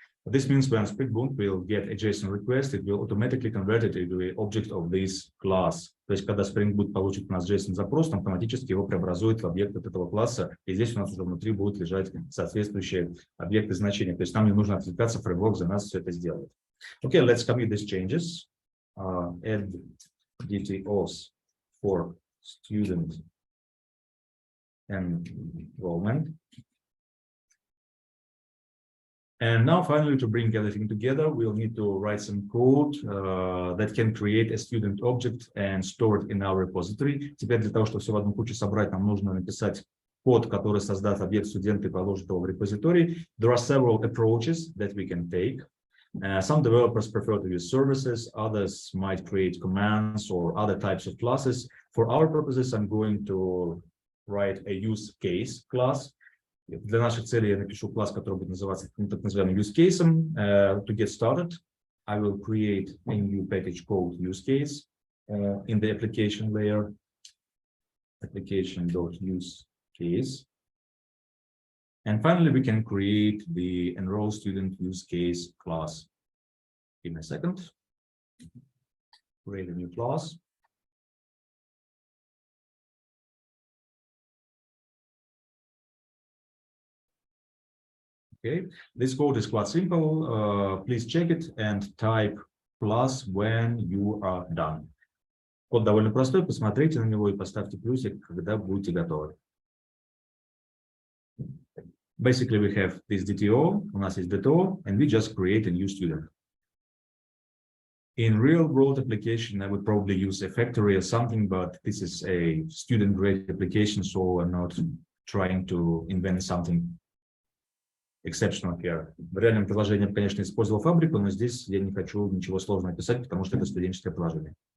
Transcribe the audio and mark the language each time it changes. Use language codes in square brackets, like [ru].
[en] This means when Spring Boot will get a JSON request, it will automatically convert it into an object of this class. [ru] То есть, когда Spring Boot получит у нас JSON-запрос, он автоматически его преобразует в объект от этого класса, и здесь у нас уже внутри будут лежать соответствующие объекты значения. То есть, нам не нужно отвлекаться, фреймворк за нас все это сделает. [en] Okay, let's commit these changes. Add DTOs for student enrollment. And now, finally, to bring everything together, we'll need to write some code that can create a student object and store it in our repository. [ru] Теперь для того, чтобы все в одну кучу собрать, нам нужно написать код, который создаст объект студента и положит его в репозиторий. [en] There are several approaches that we can take. Some developers prefer to use services, others might create commands or other types of classes. For our purposes, I'm going to write a use case class. [ru] Для наших целей я напишу класс, который будет называться так называемым use case. [en] To get started, I will create a new package called use case in the application layer, application.use case. And finally, we can create the enroll student use case class. Give me a second. Create a new class. Okay, this code is quite simple. Please check it and type plus when you are done. [ru] Код довольно простой, посмотрите на него и поставьте плюсик, когда будете готовы. [en] Basically, we have this DTO, [ru] у нас есть DTO, [en] and we just create a new student. In real-world application, I would probably use a factory or something, but this is a student-grade application, so I'm not trying to invent something exceptional here. [ru] В реальном приложении я, конечно, использовал фабрику, но здесь я не хочу ничего сложного писать, потому что это студенческое приложение.